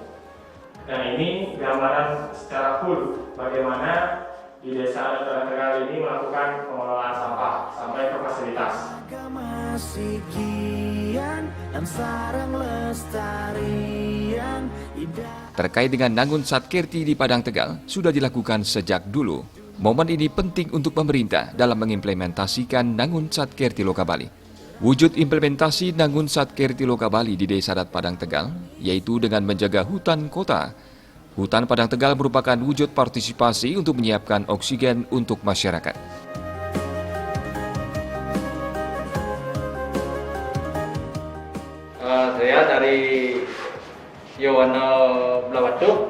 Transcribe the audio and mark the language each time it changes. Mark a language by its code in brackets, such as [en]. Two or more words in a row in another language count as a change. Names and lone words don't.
[id] Nah, ini gambaran secara full bagaimana di desa adat Padang Tegal ini melakukan pengelolaan sampah sampai ke fasilitas. Terkait dengan Nangun Satkerti di Padang Tegal sudah dilakukan sejak dulu. Momen ini penting untuk pemerintah dalam mengimplementasikan Nangun Satkerti Loka Bali. Wujud implementasi Nangun Satkerti Loka Bali di Desa Adat Padang Tegal yaitu dengan menjaga hutan kota. Hutan Padang Tegal merupakan wujud partisipasi untuk menyiapkan oksigen untuk masyarakat. Saya dari Yowana Blawatu.